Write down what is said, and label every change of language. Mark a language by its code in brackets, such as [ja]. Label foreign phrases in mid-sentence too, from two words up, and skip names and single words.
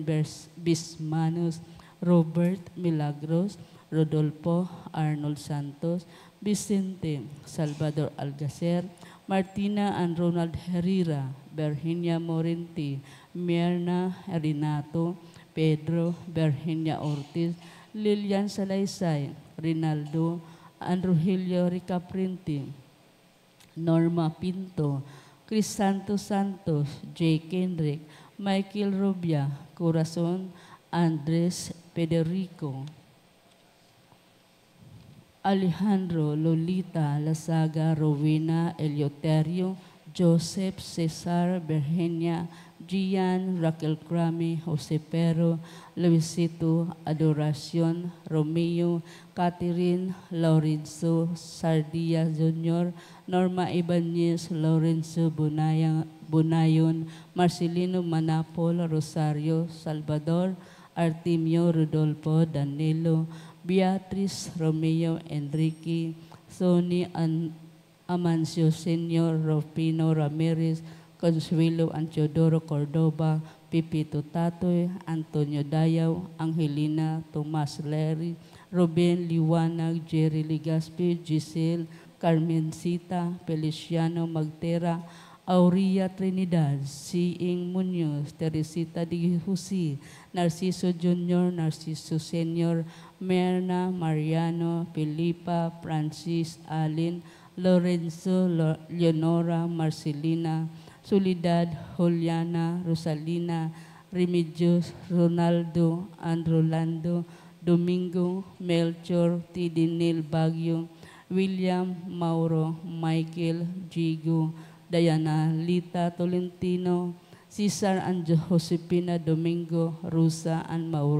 [tl] Bismanos, Robert Milagros, Rodolfo Arnold Santos, Vicente Salvador Algacer, Martina and Ronald Herrera, Virginia Morenti, Myrna Renato, Pedro, Virginia Ortiz, Lilian Salaysay, Rinaldo, and Rogelio Ricaprinti, Norma Pinto, Chris Santos, J. Kendrick, Michael Rubia, Corazon, Andres Federico, Alejandro, Lolita, Lasaga, Rowena, Eleuterio, Joseph, Cesar, Virginia, Gian, Raquel Crame, Jose Pero, Luisito, Adoracion, Romeo, Catherine, Lorenzo, Sardia Jr., Norma Ibanez, Lorenzo Bunayon, Marcelino Manapol, Rosario, Salvador, Artemio, Rodolfo, Danilo, Beatriz, Romeo, Enrique, Sonny Amancio Sr., Rufino Ramirez, Consuelo and Teodoro Cordova, Pipito Tatoy, Antonio Dayaw, Angelina, Tomas Lery, Ruben Liwanag, Jerry Ligaspi, Giselle, Carmencita, Feliciano Magtera, Aurea Trinidad, Siing Munoz, Teresita Di Jose, Narciso Jr., Narciso Sr., Merna, Mariano, Filipa, Francis, Alin, Lorenzo, Leonora, Marcelina, Soledad, Juliana, Rosalina, Remedios, Ronaldo, and Rolando, Domingo, Melchor, Tidinil Bagyo, William, Mauro, Michael, Jigo, Diana, Lita Tolentino, Cesar and Josepina Domingo, Rosa and